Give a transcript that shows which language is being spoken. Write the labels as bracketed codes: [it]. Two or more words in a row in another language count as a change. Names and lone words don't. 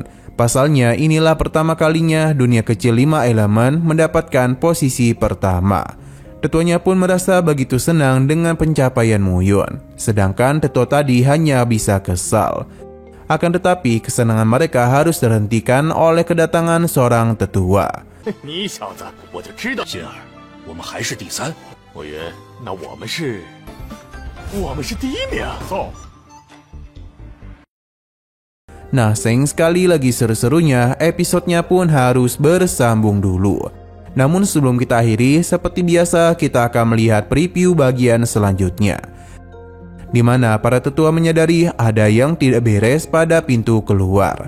[id] Pasalnya inilah pertama kalinya dunia kecil 5 elemen mendapatkan posisi pertama. Tetuanya pun merasa begitu senang dengan pencapaian Muyun. Sedangkan tetua tadi hanya bisa kesal. Akan tetapi kesenangan mereka harus terhentikan oleh kedatangan seorang tetua. [zh] 你小子，我就知道。心儿，我们还是第3。木云，那我们是第1名。走。 [id] Nah, sayang sekali lagi seru-serunya, episodenya pun harus bersambung dulu. Namun sebelum kita akhiri, seperti biasa kita akan melihat preview bagian selanjutnya. Di mana para tetua menyadari ada yang tidak beres pada pintu keluar.